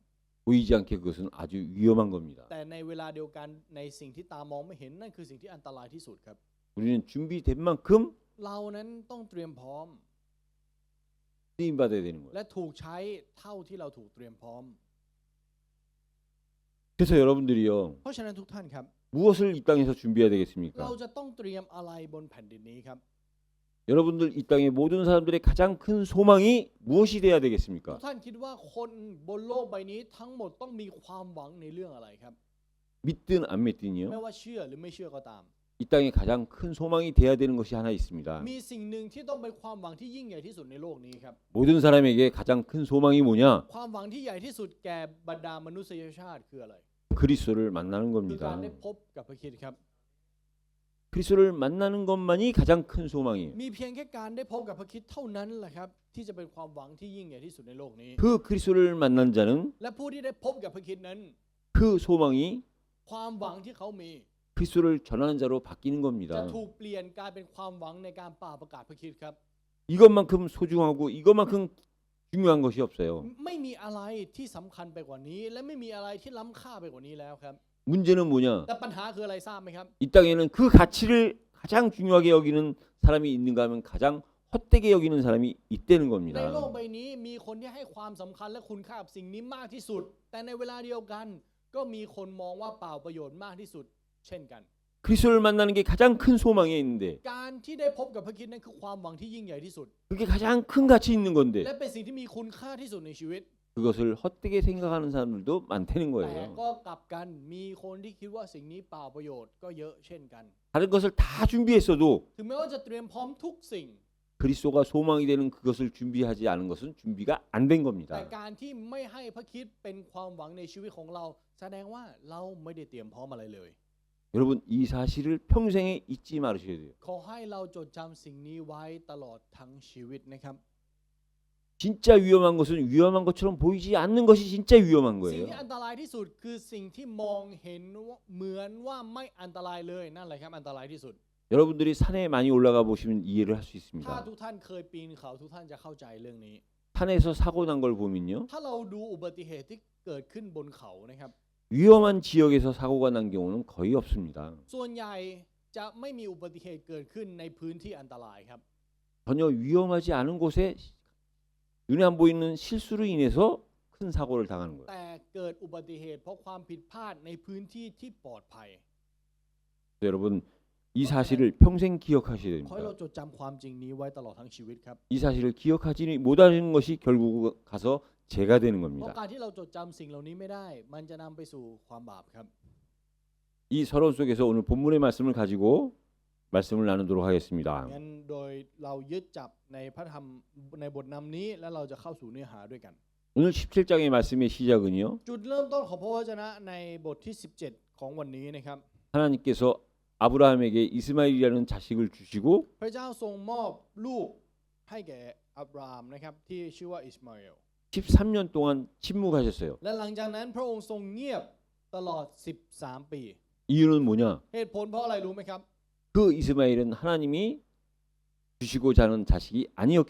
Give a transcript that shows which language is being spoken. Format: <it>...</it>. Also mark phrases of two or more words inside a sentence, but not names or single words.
<ko>보이지 않게 그것은 아주 위험한 겁니다.</ko> <th>แต่ในเวลาเดียวกันในสิ่งที่ตามองไม่เห็นนั่นคือสิ่งที่อันตรายที่สุดครับ</th> <ko>우리는 준비된 만큼</ko> <th>เรานั้นต้องเตรียมพร้อม</th> <ko>쓰임 받아야 되는 거예요.</ko> <th>และถูกใช้เท่าที่เราถูกเตรียมพร้อม</th> <ko>그래서 여러분들이요</ko> <th>เพราะฉะนั้นทุกท่านครับ</th> <ko>무엇을 이 땅에서 준비해야</ko> <th>เรา</th> <ko>되겠습니까?</ko> <th>จะต้องเตรียมอะไรบนแผ่นดินนี้ครับ</th> <ko>여러분들 이 땅의 모든 사람들의 가장 큰 소망이 무엇이 돼야</ko> <th>ทุ</th> <ko>되겠습니까?</ko> <th>กท่านคิดว่าคนบนโลกใบนี้ทั้งหมดต้องมีความหวังในเรื่องอะไรครับ</th> <ko>믿든 안</ko> <th>ไม่</th> <ko>믿든요.</ko> <th>ว่าเชื่อหรือไม่เชื่อก็ตาม</th> <ko>이 땅에 가장 큰 소망이 돼야 되는 것이 하나 있습니다.</ko> <th>มีสิ่งหนึ่งที่ต้องเป็นความหวังที่ยิ่งใหญ่ที่สุดในโลกนี้ครับ</th> <ko>모든 사람에게 가장 큰 소망이 뭐냐?</ko> <th>ความหวังที่ใหญ่ที่สุดแก่บรรดามนุษยชาติคืออะไร</th> <ko>그리스도를 만나는</ko> <th>คือการ</th> <ko>겁니다.</ko> <th>ได้พบกับพระคริสต์ครับ</th> <ko>그리스도를 만나는 것만이 가장 큰 소망이에요.</ko> <th>มีเพียงแค่การได้พบกับพระคริสต์เท่านั้นแหละครับที่จะเป็นความหวังที่ยิ่งใหญ่ที่สุดในโลกนี้</th> <ko>그 그리스도를 만난 자는</ko> <th>และผู้ที่ได้พบกับพระคริสต์นั้น</th> <ko>그 소망이</ko> <th>ความหวังที่เขามี</th> <ko>그리스도를 전하는 자로 바뀌는</ko> <th>จะ</th> <ko>겁니다.</ko> <th>ถูกเปลี่ยนกลายเป็นความหวังในการป่าประกาศพระคริสต์ครับ</th> <ko>이것만큼 소중하고 이것만큼 중요한 것이 없어요.</ko> <th>ไม่มีอะไรที่สำคัญไปกว่านี้ และไม่มีอะไรที่ล้ำค่าไปกว่านี้แล้วครับ</th> <ko>문제는 뭐냐?</ko> <th>แต่ปัญหาคืออะไรทราบไหมครับ</th> <ko>이 땅에는 그 가치를 가장 중요하게 여기는 사람이 있는가 하면 가장 헛되게 여기는 사람이 있다는</ko> <th>ใน</th> <ko>겁니다.</ko> <th>โลกใบนี้มีคนที่ให้ความสำคัญและคุณค่ากับสิ่งนี้มากที่สุด แต่ในเวลาเดียวกัน ก็มีคนมองว่าเปล่าประโยชน์มากที่สุด เช่นกัน</th> <ko>그리스도를 만나는 게 가장 큰 소망에 있는데</ko> <th>การที่ได้พบกับพระคริสต์นั้นคือความหวังที่ยิ่งใหญ่ที่สุด</th> <ko>그게 가장 큰 가치 있는</ko> <th>และ</th> <ko>건데</ko> <th>เป็นสิ่งที่มีคุณค่าที่สุดในชีวิต</th> <ko>그것을 헛되게 생각하는 사람들도 많다는</ko> <th>แต่</th> <ko>거예요.</ko> <th>ก็กลับกันมีคนที่คิดว่าสิ่งนี้เปล่าประโยชน์ก็เยอะเช่นกัน</th> <ko>다른 것을 다 준비했어도</ko> <th>ถึงแม้ว่าจะเตรียมพร้อมทุกสิ่ง</th> <ko>그리스도가 소망이 되는 그것을 준비하지 않은 것은 준비가 안 된</ko> <th>แต่</th> <ko>겁니다.</ko> <th>การที่ไม่ให้พระคริสต์เป็นความหวังในชีวิตของเรา แสดงว่าเราไม่ได้เตรียมพร้อมอะไรเลย</th> <ko>여러분 이 사실을 평생에 잊지 말으셔야 돼요.</ko> <th>ขอให้เราจดจำสิ่งนี้ไว้ตลอดทั้งชีวิตนะครับ</th> <ko>진짜 위험한 것은 위험한 것처럼 보이지 않는 것이 진짜 위험한</ko> <th>สิ่ง</th> <ko>거예요.</ko> <th>ที่อันตรายที่สุดคือสิ่งที่มองเห็นว่าเหมือนว่าไม่อันตรายเลยนั่นแหละครับอันตรายที่สุด</th> <ko>여러분들이 산에 많이 올라가 보시면 이해를 할 수</ko> <th>ถ้า</th> <ko>있습니다.</ko> <th>ทุกท่านเคยปีนเขาทุกท่านจะเข้าใจเรื่องนี้</th> <ko>산에서 사고 난 걸 보면요.</ko> <th>ถ้าเราดูอุบัติเหตุที่เกิดขึ้นบนเขานะครับ</th> <ko>위험한 지역에서 사고가 난 경우는 거의 없습니다.</ko> <th>ส่วนใหญ่จะไม่มีอุบัติเหตุเกิดขึ้นในพื้นที่อันตรายครับ</th> <ko>전혀 위험하지 않은 곳에 눈에 안 보이는 실수로 인해서 큰 사고를 당하는 거예요.</ko> <th>แต่เกิดอุบัติเหตุเพราะความผิดพลาดในพื้นที่ที่ปลอดภัย</th> <ko>여러분 이 사실을 평생 기억하셔야</ko> <th>ขอให้เรา</th> <ko>됩니다.</ko> <th>จดจำความจริงนี้ไว้ตลอดทั้งชีวิตครับ</th> <ko>이 사실을 기억하지 못하는 것이 결국 가서 죄가 되는</ko> <th>เพราะ</th> <ko>겁니다.</ko> <th>การที่เราจดจำสิ่งเหล่านี้ไม่ได้ มันจะนำไปสู่ความบาปครับ</th> <ko>이 서론 속에서 오늘 본문의 말씀을 가지고 말씀을 나누도록 하겠습니다.</ko> <th>งั้นโดยเรายึดจับในพระธรรมในบทนำนี้แล้วเราจะเข้าสู่เนื้อหาด้วยกัน</th> <ko>오늘 17장의 말씀의 시작은요.</ko> <th>จุดเริ่มต้นของพระวจนะในบทที่ 17 ของวันนี้นะครับ</th> <ko>하나님께서 아브라함에게 이스마엘이라는 자식을 주시고</ko> <th>พระเจ้าทรงมอบลูกให้แก่อับราฮัมนะครับที่ชื่อว่าอิสมาเอล</th> <ko>13년 동안 침묵하셨어요.</ko> <th>และหลังจากนั้นพระองค์ทรงเงียบตลอด13 ปี</th> <ko>이유는 뭐냐?</ko> <th>เหตุผลเพราะอะไรรู้ไหมครับ</th> <ko>그 이스마엘은 하나님이 주시고자 하는 자식이 아니었기</ko>